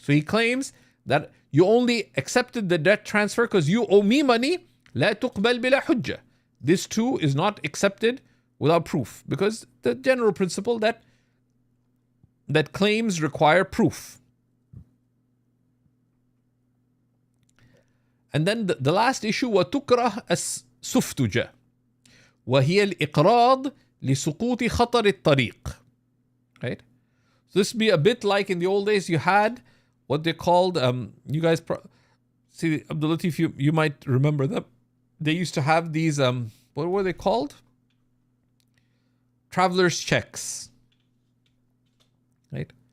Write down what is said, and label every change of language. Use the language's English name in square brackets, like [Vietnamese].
[English] So he claims that you only accepted the debt transfer because you owe me money, [Arabic] لا تقبل بلا حجة. [English] This too is not accepted without proof, because the general principle that claims require proof. And then the last issue, [Arabic] وتكره السفتجة وهي الإقراض لسقوط خطر الطريق. [English] Right? So this would be a bit like in the old days you had what they called, you guys see, Abdul Latif, you might remember them. They used to have these, what were they called? Traveler's checks. Right?